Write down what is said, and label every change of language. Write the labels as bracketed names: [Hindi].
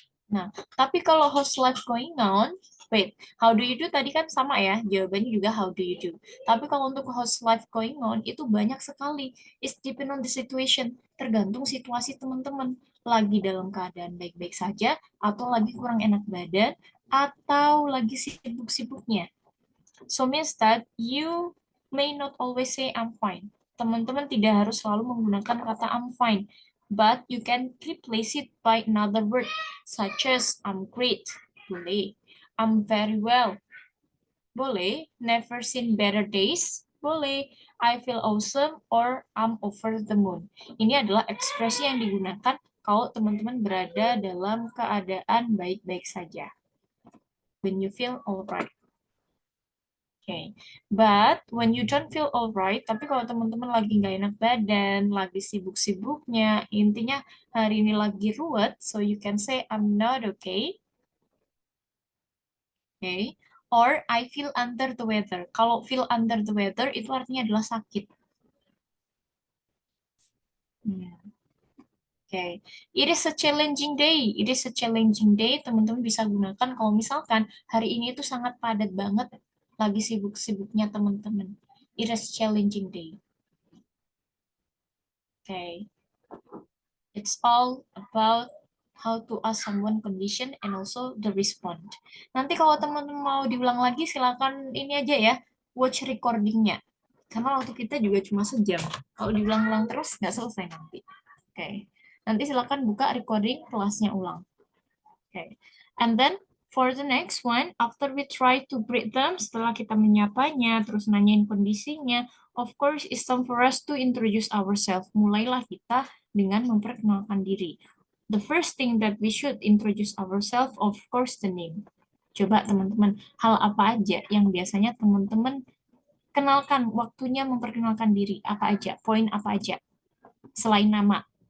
[Indonesian] Nah, tapi kalau how's life going on, wait, how do you do tadi kan sama ya, jawabannya juga how do you do. Tapi kalau untuk how's life going on, itu banyak sekali. [English] It's depend on the situation, [Indonesian] tergantung situasi teman-teman. Lagi dalam keadaan baik-baik saja, atau lagi kurang enak badan, atau lagi sibuk-sibuknya. [English] So means that you may not always say I'm fine. [Indonesian] Teman-teman tidak harus selalu menggunakan kata I'm fine. [English] But you can replace it by another word, such as I'm great, boleh. I'm very well, boleh. Never seen better days, boleh. I feel awesome, or I'm over the moon. [Indonesian] Ini adalah ekspresi yang digunakan kalau teman-teman berada dalam keadaan baik-baik saja. [English] When you feel alright. Okay. But when you don't feel alright, [Indonesian] tapi kalau teman-teman lagi nggak enak badan, lagi sibuk-sibuknya, intinya hari ini lagi ruwet, [English] so you can say I'm not okay. Okay. Or I feel under the weather. [Indonesian] Kalau feel under the weather itu artinya adalah sakit. [English] Okay. It is a challenging day. It is a challenging day. [Indonesian] Teman-teman bisa gunakan kalau misalkan hari ini itu sangat padat banget. Lagi sibuk-sibuknya teman-teman. It is challenging day. [English] Okay. It's all about how to ask someone condition and also the respond. [Indonesian] Nanti kalau teman-teman mau diulang lagi, silakan ini aja ya, watch recordingnya. Karena waktu kita juga cuma sejam. Kalau diulang-ulang terus, nggak selesai nanti. Okay. Nanti silakan buka recording kelasnya ulang. Okay. [English] And then, for the next one, after we try to greet them, [Indonesian] setelah kita menyapanya, terus nanyain kondisinya, [English] of course, it's time for us to introduce ourselves. [Indonesian] Mulailah kita dengan memperkenalkan diri. [English] The first thing that we should introduce ourselves, of course, the name. [Indonesian] Coba teman-teman, hal apa aja yang biasanya teman-teman kenalkan waktunya memperkenalkan diri? Apa aja? Poin apa aja? Selain nama.